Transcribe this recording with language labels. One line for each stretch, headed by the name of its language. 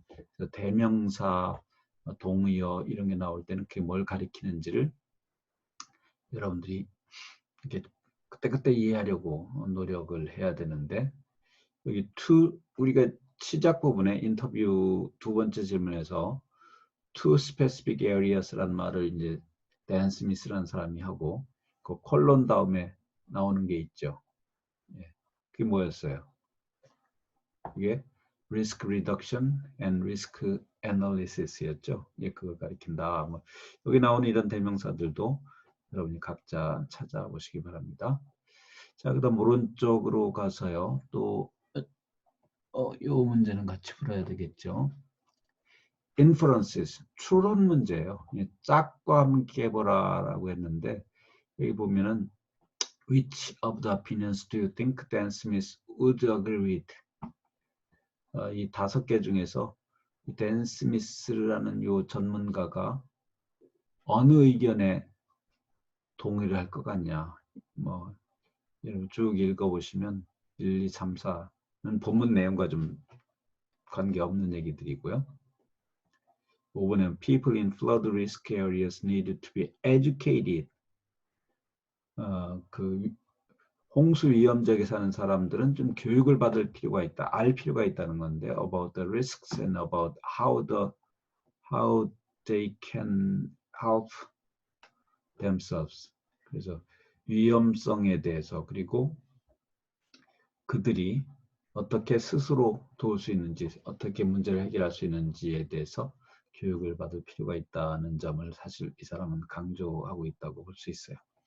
Korean: 그래서 대명사, 동의어 이런 게 나올 때는 그게 뭘 가리키는지를 여러분들이 이렇게 그때그때 이해하려고 노력을 해야 되는데, 여기 우리가 시작 부분에 인터뷰 2번째 질문에서
English: to specific areas
Korean: 라는 말을 이제 댄 스미스라는 사람이 하고 그 콜론 다음에 나오는 게 있죠. 예, 그게 뭐였어요? 이게
English: risk reduction and risk analysis
Korean: 였죠. 예, 그걸 가리킨다. 뭐 여기 나오는 이런 대명사들도 여러분이 각자 찾아보시기 바랍니다. 자, 그다음 오른쪽으로 가서요. 또 요 문제는 같이 풀어야 되겠죠. inferences, 추론 문제예요. 짝과 함께 보라라고 했는데 여기 보면은
English: which of the opinions do you think Dan Smith would agree with?
Korean: 이 5개 중에서 댄 스미스라는 요 전문가가 어느 의견에 동의를 할 것 같냐? 뭐 여러분 쭉 읽어보시면 1, 2, 3, 4는 본문 내용과 좀 관계없는 얘기들이고요. 5번은
English: people in flood risk areas need to be educated.
Korean: 그 홍수 위험 지역에 사는 사람들은 좀 교육을 받을 필요가 있다, 알 필요가 있다는 건데,
English: about the risks and about how they can help themselves.
Korean: 그래서 위험성에 대해서, 그리고 그들이 어떻게 스스로 도울 수 있는지, 어떻게 문제를 해결할 수 있는지에 대해서 교육을 받을 필요가 있다는 점을 사실 이 사람은 강조하고 있다고 볼 수 있어요.